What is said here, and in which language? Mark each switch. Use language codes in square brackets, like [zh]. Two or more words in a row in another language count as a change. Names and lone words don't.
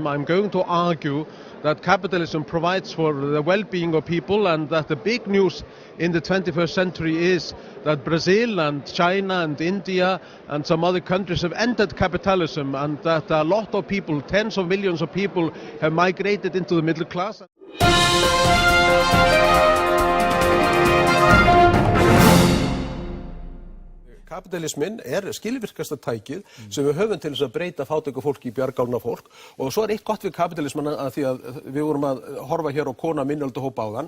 [en] I'm going to argue that capitalism provides for the well-being of people and that the big news in the 21st century is that Brazil and China and India and some other countries have ended capitalism and that a lot of people, tens of millions of people, have migrated into the middle class. [is] Kapitalismin skilvirkasta tækið sem við höfum til þess að breyta fátæku fólki í bjargálna fólk og svo eitt gott við kapitalisman að því að við vorum að horfa hér á kona minnöldahópa áðan.